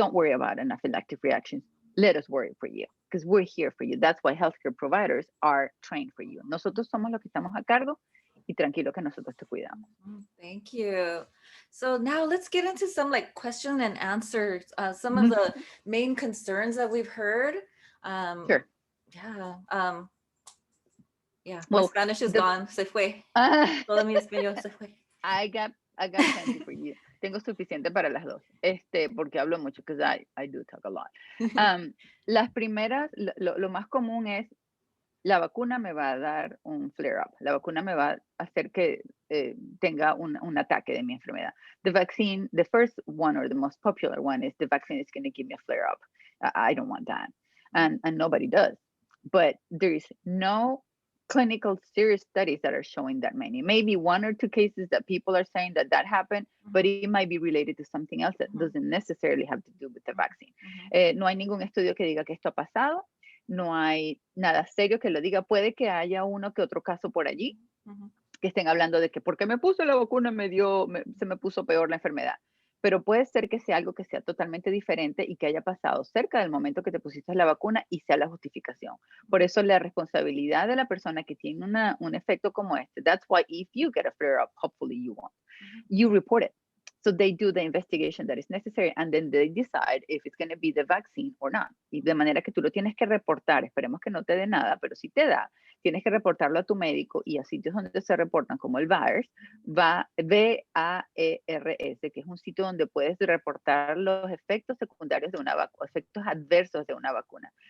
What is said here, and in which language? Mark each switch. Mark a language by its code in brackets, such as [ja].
[en] Don't worry about anaphylactic reactions. Let us worry for you because we're here for you. That's why healthcare providers are trained for you. [es] Nosotros somos los que estamos a cargo y tranquilo que nosotros te cuidamos. [en] Thank you. So now let's get into some like question and answers. Some of the main concerns that we've heard. Sure. Yeah. Yeah. Well, my Spanish is gone. [es] Se fue. Todo mi español se fue. [en] I got plenty for you. [es] Tengo suficiente para las dos. Porque hablo mucho, [en] because I do talk a lot. [es] Las primeras, lo más común es, la vacuna me va a dar un flare-up. La vacuna me va a hacer que tenga un ataque de mi enfermedad. [en] The vaccine, the first one or the most popular one is the vaccine is going to give me a flare-up. I don't want that. And nobody does. But there is no clinical serious studies that are showing that many. Maybe one or two cases that people are saying that happened, but it might be related to something else that doesn't necessarily have to do with the vaccine. [es] No hay ningún estudio que diga que esto ha pasado. No hay nada serio que lo diga. Puede que haya uno que otro caso por allí que estén hablando de que porque me puse la vacuna se me puso peor la enfermedad. Pero puede ser que sea algo que sea totalmente diferente y que haya pasado cerca del momento que te pusiste la vacuna y sea la justificación. Por eso la responsabilidad de la persona que tiene un efecto como este, [en] that's why if you get a flare-up, hopefully you won't, you report it. So they do the investigation that is necessary and then they decide if it's going to be the vaccine or not. [es] Y de manera que tú lo tienes que reportar, esperemos que no te dé nada, pero si te da, tienes que reportarlo a tu médico y a sitios donde se reportan como el VAERS, VAERS, que es un sitio donde puedes reportar los efectos secundarios de una vacuna, efectos adversos de una vacuna.